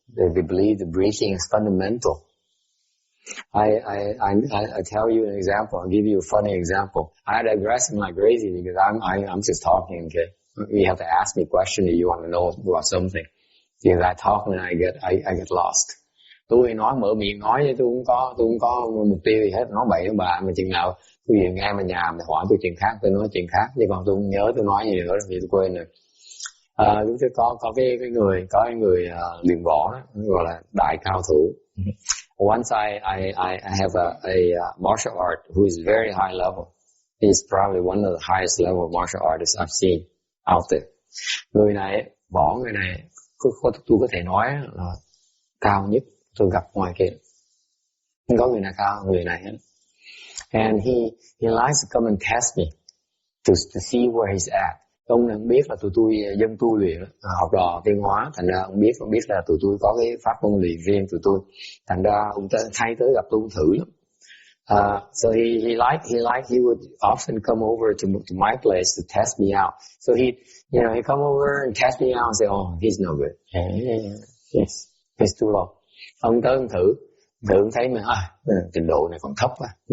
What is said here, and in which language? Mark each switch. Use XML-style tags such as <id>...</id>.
<en>They believe the breathing is fundamental. I tell you an example. I'll give you a funny example. I digressing like crazy because I'm just talking. Okay, you have to ask me a question if you want to know about something. Because I talk and I get lost.</en> <vi>Tôi nói mở miệng nói chứ tôi không có mục tiêu gì hết, nói bậy với bà, mà chừng nào tôi về ngay mà nhà mà hỏi tôi chuyện khác tôi nói chuyện khác, chứ còn tôi không nhớ tôi nói gì nữa vì tôi quên rồi. Lúc trước có cái người luyện võ đó, gọi là đại cao thủ.</vi> <en>Once I have a martial art who is very high level. He's probably one of the highest level martial artists I've seen out there.</en> <vi>Người này tôi có thể nói là cao nhất tôi gặp ngoài kia. Không có người nào cao hơn người này hết.</vi> <en>And he likes to come and test me to see where he's at.</en> <vi>Ông này không biết là tụi tôi dân tu luyện, học trò tiên hóa, thành ra ông biết là tụi tôi có cái pháp môn luyện riêng tụi tôi. Thành ra ông hay tới gặp tôi thử lắm.</vi> <en>So he would often come over to my place to test me out. So he come over and test me out and say, oh, he's no good. Yes, he's too low.</en> <vi>Ông tới ông thử thấy mà trình độ này còn thấp quá.</vi>